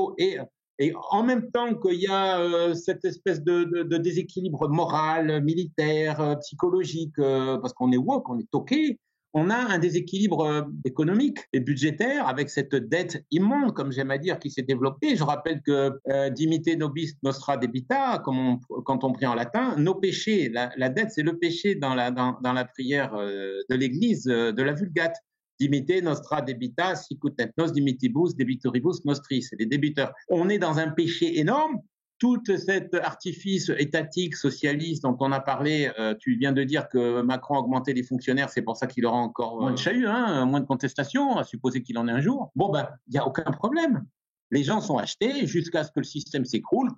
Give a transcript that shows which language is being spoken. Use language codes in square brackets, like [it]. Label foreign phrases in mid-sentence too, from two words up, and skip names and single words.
[fr] Et Et en même temps qu'il y a cette espèce de déséquilibre moral, militaire, psychologique, parce qu'on est woke, on est toqué, on a un déséquilibre économique et budgétaire avec cette dette immonde, comme j'aime à dire, qui s'est développée. Je rappelle que [la] dimite nobis nostra debita, [fr] quand on prie en latin, nos péchés, la dette, c'est le péché dans la prière de l'Église de la Vulgate. [la] Dimite nostra debita, sicut et nos dimitibus debitoribus nostris, [fr] c'est les débiteurs. On est dans un péché énorme. Tout cet artifice étatique, socialiste dont on a parlé, tu viens de dire que Macron a augmenté les fonctionnaires, c'est pour ça qu'il aura encore moins de chahut, moins de contestations, à supposer qu'il en ait un jour. Bon, ben, il n'y a aucun problème. Les gens sont achetés jusqu'à ce que le système s'écroule.